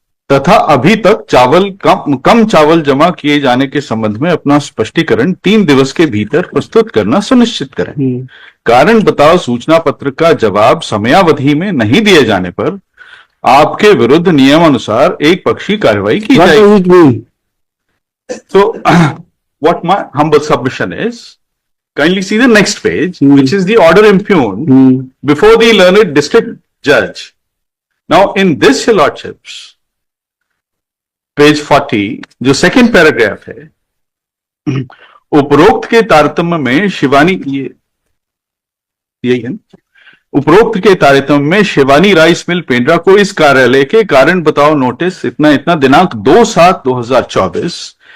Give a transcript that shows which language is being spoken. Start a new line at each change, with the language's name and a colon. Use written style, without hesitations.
Hindi: तथा अभी तक कम चावल जमा किए जाने के संबंध में अपना स्पष्टीकरण 3 दिवस के भीतर प्रस्तुत करना सुनिश्चित करें। कारण बताओ सूचना पत्र का जवाब समयावधि में नहीं दिए जाने पर आपके विरुद्ध नियमानुसार एक पक्षी कार्रवाई की जाएगी।
English: So what my humble submission is, kindly see the next page, which is the order impugned before the learned district judge. Now in this, your lordships,
Hindi: page 40 जो सेकंड पैराग्राफ है, उपरोक्त के तारतम्य में शिवानी, यही है, उपरोक्त के तारतम्य में शिवानी राइस मिल पेंड्रा को इस कार्यालय के कारण बताओ नोटिस इतना इतना दिनांक 2/7/2024